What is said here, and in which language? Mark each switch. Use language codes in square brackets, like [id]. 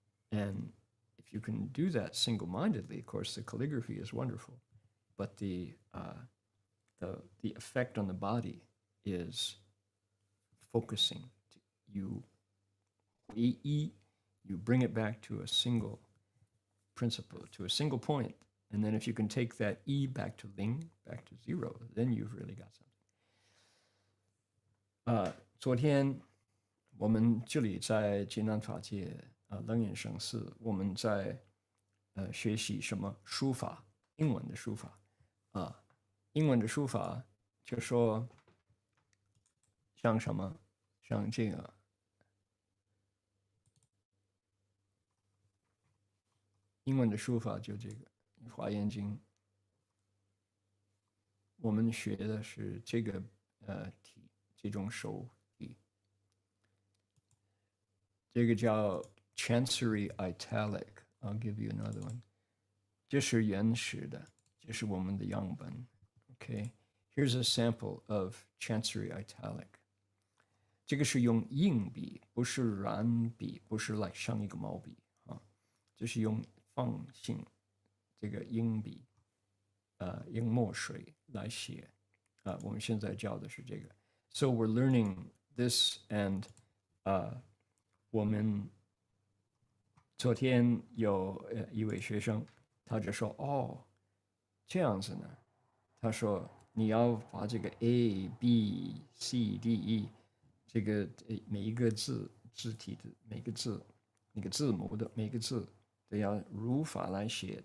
[en] And if you can do that single-mindedly, of course, the calligraphy is wonderful, but the effect on the body is focusing. You bring it back to a single principle, to a single point. And then if you can take that E back to Ling, back to zero, then you've really got something. [zh] 昨天我们这里在济南法界楞严省寺，我们在学习什么书法，英文的书法英文的书法就说像什么，像这个英文的书法就这个华严经，我们学的是这个体，这种手体，这个叫 Chancery Italic. [en] I'll give you another one. [zh] 这是原始的，这是我们的样本。 [en] Okay, here's a sample of Chancery Italic. [zh] 这个是用硬笔，不是软笔，不是 [en] like [zh] 像一个毛笔这是用放性这个硬笔用墨水来写我们现在教的是这个。 [en] So we're learning this, and [zh] 我们昨天有一位学生，他就说哦，这样子呢，他说你要把这个 A B C D E 这个每一个字字体的每个字那个字母的每个字都要如法来写。